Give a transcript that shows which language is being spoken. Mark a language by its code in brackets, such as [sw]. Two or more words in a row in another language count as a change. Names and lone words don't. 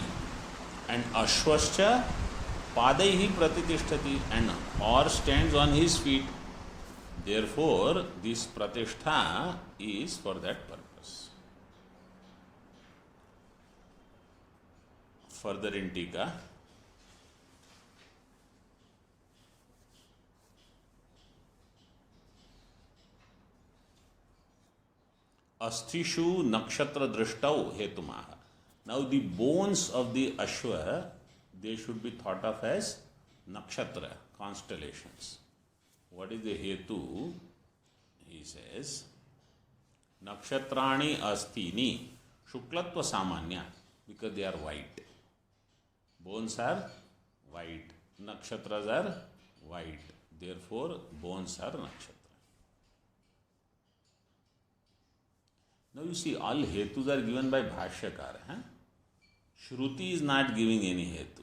[sa] And Ashvasya Padaihi Pratitishthati, [en] and or stands on his feet. Therefore, this Pratishtha is for that purpose. Further in Tika, [sa] Asthishu nakshatra drishtau hetumaha. [en] Now the bones of the Ashva, they should be thought of as nakshatra, constellations. What is the hetu? He says, [sa] nakshatrani astini shuklatva samanya, [en] because they are white. Bones are white. Nakshatras are white. Therefore, bones are nakshatra. Now you see, all hetus are given by Bhashyakar. Shruti is not giving any hetu.